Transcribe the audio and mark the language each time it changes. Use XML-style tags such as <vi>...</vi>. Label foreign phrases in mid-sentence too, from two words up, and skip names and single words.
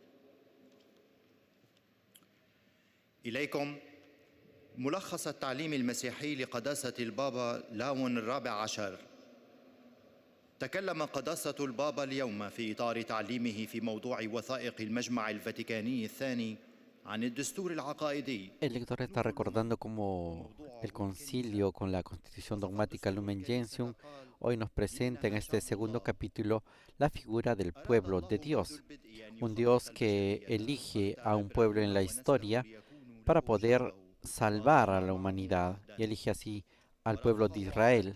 <ar>إليكم ملخص التعليم المسيحي لقداسة البابا لاون الرابع عشر. تكلم قداسة البابا اليوم في إطار تعليمه في موضوع وثائق المجمع الفاتيكاني الثاني</ar> <es>El lector está recordando cómo el concilio con la Constitución Dogmática Lumen Gentium hoy nos presenta en este segundo capítulo la figura del pueblo de Dios, un Dios que elige a un pueblo en la historia para poder salvar a la humanidad y elige así al pueblo de Israel.</es>